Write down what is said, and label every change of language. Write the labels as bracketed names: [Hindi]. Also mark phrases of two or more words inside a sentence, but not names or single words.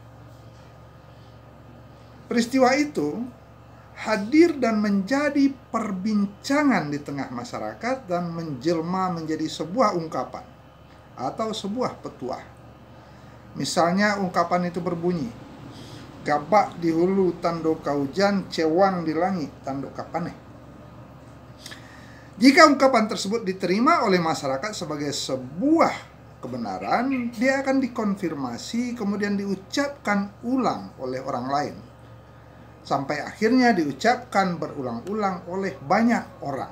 [Indonesian] Peristiwa itu hadir dan menjadi perbincangan di tengah masyarakat dan menjelma menjadi sebuah ungkapan atau sebuah petuah. Misalnya ungkapan itu berbunyi, [Minangkabau] "Gabak di hulu tando kaujan, cewang di langit tando kapaneh." [Indonesian] Jika ungkapan tersebut diterima oleh masyarakat sebagai sebuah kebenaran, dia akan dikonfirmasi kemudian diucapkan ulang oleh orang lain, sampai akhirnya diucapkan berulang-ulang oleh banyak orang.